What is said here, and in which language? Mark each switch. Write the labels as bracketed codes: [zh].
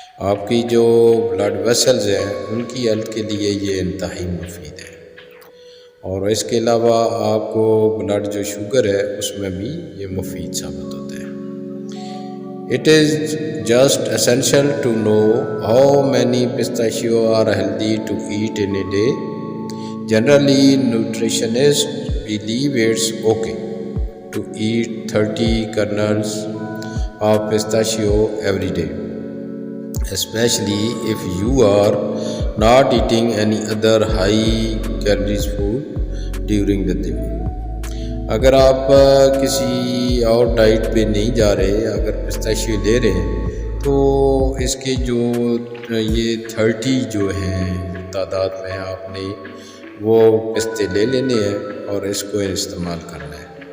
[ur] آپ کی جو بلڈ ویسلز ہیں ان کی ہیلتھ کے لیے یہ انتہائی مفید ہے، اور اس کے علاوہ آپ کو بلڈ جو شوگر ہے اس میں بھی یہ مفید ثابت ہوتا ہے۔ [en] It is just essential to know how many pistachios are healthy to eat in a day. Generally, nutritionists believe it's okay to eat 30 kernels of pistachio every day, especially if you are not eating any other high calories food during the day. [ur] اگر آپ کسی اور diet پہ نہیں جا رہے، اگر پستاشیو لے رہے ہیں تو اس کے جو یہ 30 جو ہیں تعداد میں آپ نے وہ پستے لے لینے ہیں اور اس کو استعمال کرنا ہے،